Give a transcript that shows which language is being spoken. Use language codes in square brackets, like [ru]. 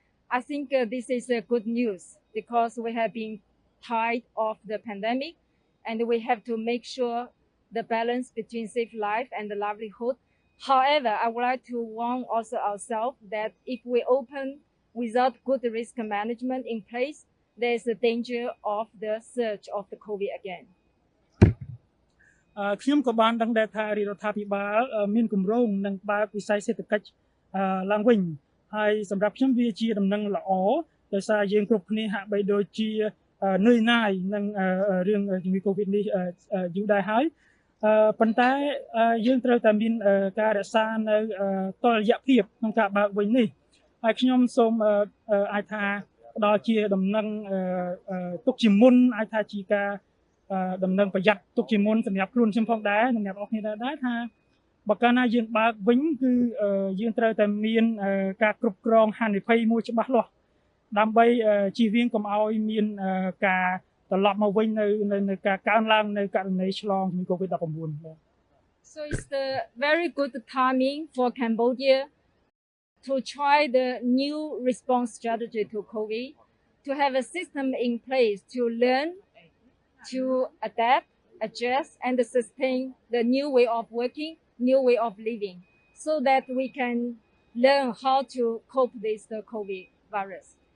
[en] I think this is good news because we have been tired of the pandemic and we have to make sure the balance between safe life and the livelihood. However, I would like to warn also ourselves that if we open without good risk management in place, there is a danger of the surge of the COVID again. [km] ខ្ញុំក៏បានដឹងដែរថារដ្ឋាភិបាលមានគម្រោងនឹងបើកវិស័យសេដ្ឋកិច្ចឡើងវិញហើយសម្រាប់ខ្ញុំវាជាដំណឹងល្អដោយសារយើងគ្រប់គ្នាហាក់បីដូចជានឿយណាយនឹងរឿងជំងឺ Covid នេះយូរដែរហើយប៉ុន្តែយើងត្រូវតែមានការរក្សានៅតុល្យភាពក្នុងការបើកវិញនេះហើយខ្ញុំសូមអាចថាផ្ដល់ជាដំណឹង ទុកជាមុនអាចថាជាការដំណឹងប្រយ័ត្នទុកជាមុនសម្រាប់ខ្លួនខ្ញុំផងដែរសម្រាប់អស់គ្នាដែរថាបើកាលណាយើងបើកវិញគឺយើងត្រូវតែមានការគ្រប់គ្រងហានិភ័យមួយច្បាស់លាស់ដើម្បីជៀសវាងកុំឲ្យមានការត្រឡប់មកវិញនៅការកើនឡើងនៅករណីឆ្លងជំងឺ Covid-19 [en] So it's the very good timing for Cambodia to try the new response strategy to COVID, to have a system in place to learn, to adapt, adjust, and sustain the new way of working, new way of living, so that we can learn how to cope with the COVID virus.